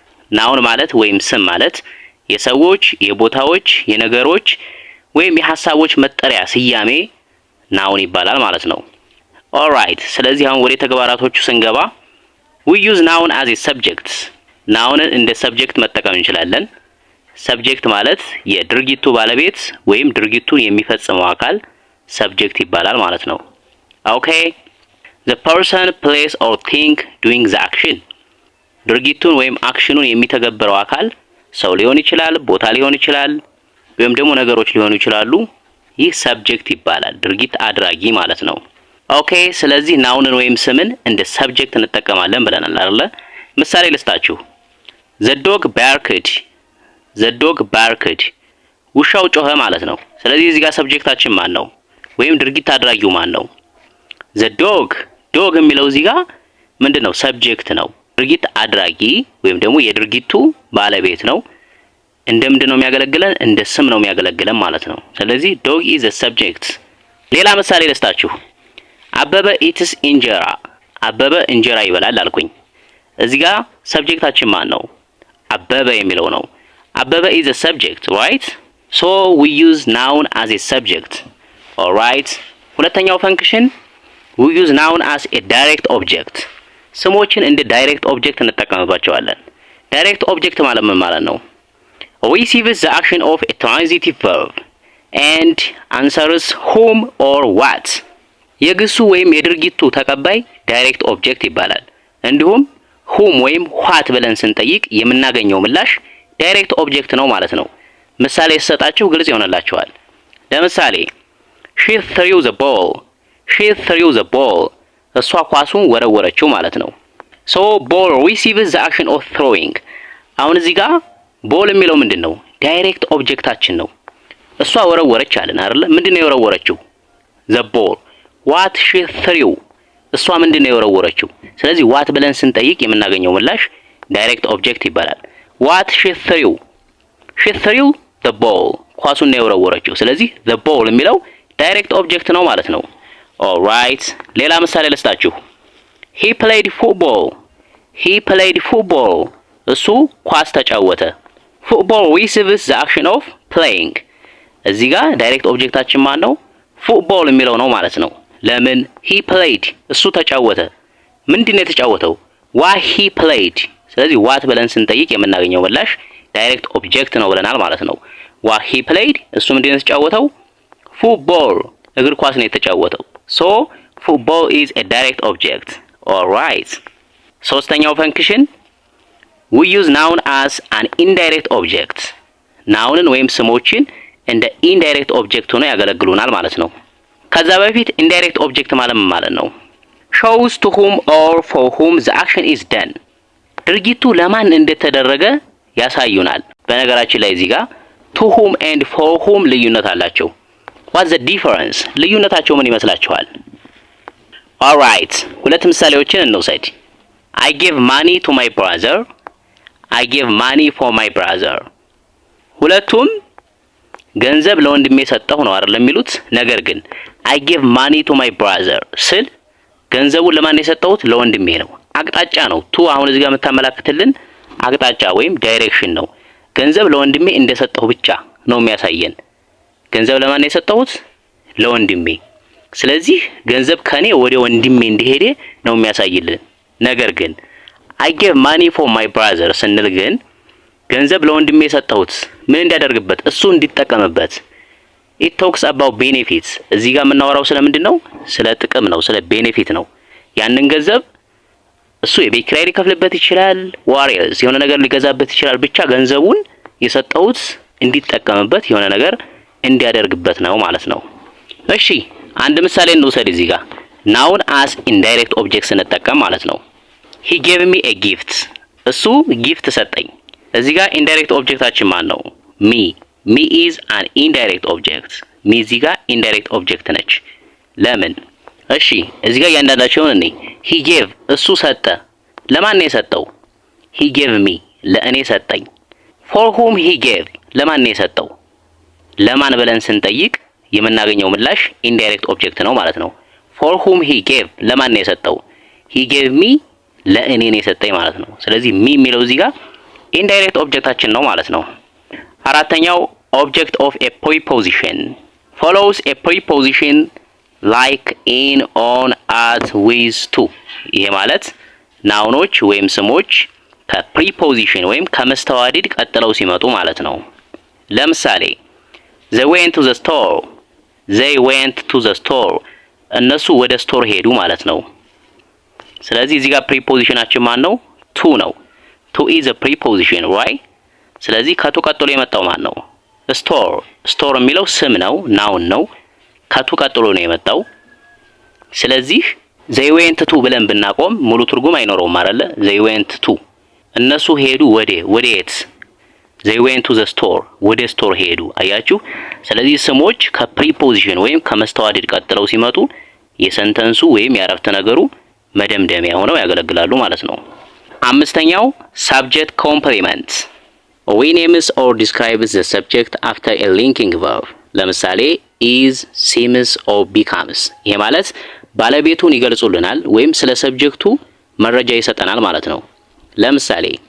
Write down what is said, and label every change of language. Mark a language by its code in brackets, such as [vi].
[am] Noun ማለት ወይም ስም ማለት የሰዎች፣ የቦታዎች፣ የነገሮች ወይም የሐሳቦች መጠሪያ ስያሜ noun ይባላል ማለት ነው። [en] Alright, [am] ስለዚህ አሁን ወደ ተግባራቶቹ ስንገባ [en] we use noun as a subject. [am] Noun እንደ subject መጠቀም እንችላለን። Subject ማለት የድርጊቱ ባለቤት ወይም ድርጊቱን የሚፈጽመው አካል subject ይባላል ማለት ነው። Okay. [en] The person, place or thing doing the action. [am] ድርጊቱን ወይም አክሽኑን የሚተገብረው አካል ሰው ሊሆን ይችላል፣ ቦታ ሊሆን ይችላል፣ ወይም ደግሞ ነገሮች ሊሆኑ ይችላሉ። ይህ subject ይባላል፣ ድርጊት አድራጊ ማለት ነው። ኦኬ፣ ስለዚህ ናውንን ወይም ስምን እንደ subject እንጠቀማለን ብለናል አይደል? ምሳሌ ልስጣችሁ። [en] The dog barked. The dog barked. [am] ውሻው ጮኸ ማለት ነው። ስለዚህ እዚህ ጋር subjecታችን ማን ነው? ወይም ድርጊት አድራጊው ማን ነው? The dog የሚለው እዚህ ጋር ምንድነው? ሰብጀክት ነው። ድርጊት አድራጊ ወይም ደግሞ የድርጊቱ ባለቤት ነው። እንደምንድነው የሚያገለግለን? እንደ ስም ነው የሚያገለግለን ማለት ነው። ስለዚህ [en] dog is a subject. [am] ሌላ ምሳሌ ልስጣችሁ። አበበ [en] eats [am] እንጀራ። አበበ እንጀራ ይበላል አልኩኝ። እዚህ ጋር ሰብጀክታችን ማን ነው? አበበ የሚለው ነው። [en] አበበ is a subject, right? So we use noun as a subject. All right. [am] ሁለተኛው ፈንክሽን [en] we use noun as a direct object. [am] ስሞችን እንደ direct object እንጠቀምባቸዋለን። direct object ማለት ምን ማለት ነው? [en] Receives the action of a transitive verb and answers whom or what. [am] የግሱ ወይም የድርጊቱ ተቀባይ direct object ይባላል። እንዲሁም whom ወይም what ብለን ስንጠይቅ የምናገኘው ምላሽ direct object ነው ማለት ነው። ምሳሌ ሲሰጣችሁ ግልጽ ይሆንላችኋል። ለምሳሌ [en] she threw the ball. She threw the ball. [am] እሷ ኳሱን ወረወረችው ማለት ነው። [en] So ball receives the action of throwing. [am] አሁን እዚህ ጋር ball የሚለው ምንድነው? ዳይሬክት ኦብጀክታችን ነው። እሷ ወረወረች አለን አይደል? ምንድነው የወረወረችው? [en] The ball. What she threw. [am] እሷ ምንድነው የወረወረችው? ስለዚህ what ብለን ስንጠይቅ የምናገኘው ምላሽ ዳይሬክት ኦብጀክት ይባላል። [en] What she threw. [am] She threw the ball. ኳሱን ነው የወረወረችው። ስለዚህ the ball የሚለው ዳይሬክት ኦብጀክት ነው ማለት ነው። [en] Alright, [am] ሌላ ምሳሌ ልስጣችሁ። [en] He played football. He played football. [am] እሱ ኳስ ተጫወተ። [en] Football receives the action of playing. [am] እዚህ ጋር ዳይሬክት ኦብጀክታችን ማን ነው? football የሚለው ነው ማለት ነው። ለምን? He played. እሱ ተጫወተ። ምንድነው የተጫወተው? [en] Why he played. [am] ስለዚህ what ብለን ስንጠይቅ የምናገኘው ምላሽ ዳይሬክት ኦብጀክት ነው ብለናል ማለት ነው። [en] Why he played. [am] እሱ ምንድነው የተጫወተው? Football. እግር ኳስ ነው የተጫወተው። [en] So football is a direct object. All right. [am] ሶስተኛው ፈንክሽን [en] we use noun as an indirect object. [am] ናውንን ወይም ስሞችን እንደ indirect object ሆነው ያገለግሉናል ማለት ነው። ከዛ በፊት indirect object ማለት ነው? [en] shows to whom or for whom the action is done. [am] ድርጊቱ ለማን እንደተደረገ ያሳዩናል። በነገራችን ላይ እዚህ ጋር to whom and for whom ልዩነት አላቸው። [en] What's the difference? [am] ልዩነታቸው ምን ይመስላችኋል? Alright, ሁለት ምሳሌዎችን እንውሰድ። [en] I give money to my brother. I give money for my brother. [am] ሁለቱም ገንዘብ ለወንድሜ ሰጠሁ ነው አይደል የሚሉት? ነገር ግን [en] I give money to my brother [am] ስል ገንዘቡን ለማን የሰጠሁት? ለወንድሜ ነው። አቅጣጫ ነው። ቱ አሁን እዚህ ጋር የምታመላክትልን አቅጣጫ ወይም ዳይሬክሽን ነው። ገንዘብ ለወንድሜ እንደሰጠሁ ብቻ ነው የሚያሳየን። ገንዘብ ለማን የሰጠሁት? ለወንድሜ። ስለዚህ ገንዘብ ከኔ ወደ ወንድሜ እንደሄደ ነው የሚያሳይልን። ነገር ግን [en] I give money for my brother [am] ስንል ግን ገንዘብ ለወንድሜ የሰጠሁት ምን እንዲያደርግበት? እሱ እንዲጠቀምበት። [en] It talks about benefits. [am] እዚህ ጋር የምናወራው ስለምንድን ነው? ስለ ጥቅም ነው፣ ስለ ቤኔፊት ነው። ያንን ገንዘብ እሱ የቤት ኪራይ ሊከፍልበት ይችላል፣ ዋሪየርስ የሆነ ነገር ሊገዛበት ይችላል። ብቻ ገንዘቡን የሰጠሁት እንዲጠቀምበት የሆነ ነገር እንዲያደርግበት ነው ማለት ነው። እሺ አንድ ምሳሌ እንውሰድ እዚህ ጋር ናውን አስ ኢንዳይሬክት ኦብጀክት ስንጠቀም ማለት ነው። [en] he gave me a gift [am] እሱ ጊፍት ሰጠኝ። እዚህ ጋር ኢንዳይሬክት ኦብጀክታችን ማን ነው? [en] me is an indirect object [am] me እዚህ ጋር ኢንዳይሬክት ኦብጀክት ነች። ለምን? እሺ እዚህ ጋር ያንዳንዳቸውን እኔ [en] he gave [am] እሱ ሰጠ። ለማን ነው የሰጠው? [en] he gave me [am] ለእኔ ሰጠኝ። [en] for whom he gave [am] ለማን ነው የሰጠው? ለማን ብለን ስንጠይቅ የምናገኘው ምላሽ ኢንዳይሬክት ኦብጀክት ነው ማለት ነው። [en] for whom he gave [am] ለማን ነው የሰጠው? [en] he gave me [am] ለእኔ ነው የሰጠኝ ማለት ነው። ስለዚህ me የሚለው እዚህ ጋር ኢንዳይሬክት ኦብጀክታችን ነው ማለት ነው። አራተኛው [en] object of a preposition follows a preposition like in on at with to [am] ይሄ ማለት ናውኖች ወይም ስሞች ከፕሪፖዚሽን ወይም ከመስተዋድድ ቀጥለው ሲመጡ ማለት ነው። ለምሳሌ [en] they went to the store they went to the store [am] እነሱ ወደ ስቶር ሄዱ ማለት ነው። ስለዚህ እዚህ ጋር ፕሪፖዚሽናችን ማን ነው? [en] to [am] ነው። [en] to is a preposition right? [am] ስለዚህ ከቱ ቀጥሎ የመጣው ማን ነው? store የሚለው ስም ነው፣ ናውን ነው። ከቱ ቀጥሎ ነው የመጣው። ስለዚህ [en] they went to [am] ብለን ብናቆም ሙሉ ትርጉም አይኖረውም አይደለ? [en] they went to [am] እነሱ ሄዱ ወዴት? [en] they went to the store [am] ወደ ስቶር ሄዱ። አያችሁ? ስለዚህ ስሞች ከፕሪፖዚሽን ወይም ከመስተዋድድ ቀጥለው ሲመጡ የሰንተንሱ ወይም የአረፍተ ነገሩ መደምደሚያ ሆነው ያገለግላሉ ማለት ነው። አምስተኛው subject complement [en] we names or describes the subject after a linking verb ለምሳሌ is seems or becomes [am] ይሄ ማለት ባለቤቱን ይገልጹልናል ወይም ስለ ሰብጀክቱ መረጃ ይሰጠናል ማለት ነው። ለምሳሌ